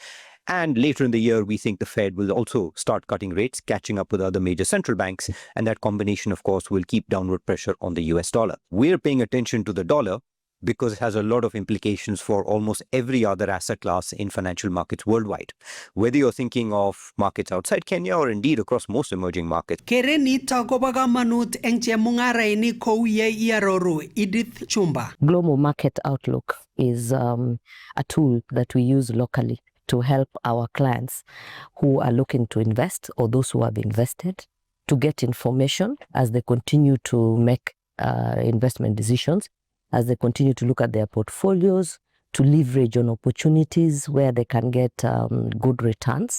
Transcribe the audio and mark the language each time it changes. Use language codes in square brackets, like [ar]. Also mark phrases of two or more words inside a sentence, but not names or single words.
[en] And later in the year, we think the Fed will also start cutting rates, catching up with other major central banks. And that combination, of course, will keep downward pressure on the US dollar. We're paying attention to the dollar because it has a lot of implications for almost every other asset class in financial markets worldwide. Whether you're thinking of markets outside Kenya or indeed across most emerging markets. [kln] Kerenito kobo kamanut eng chemungarainik kou ye iaroru Edith Chumba. [en] Global Market Outlook is a tool that we use locally to help our clients who are looking to invest or those who have invested to get information as they continue to make investment decisions, as they continue to look at their portfolios, to leverage on opportunities where they can get good returns.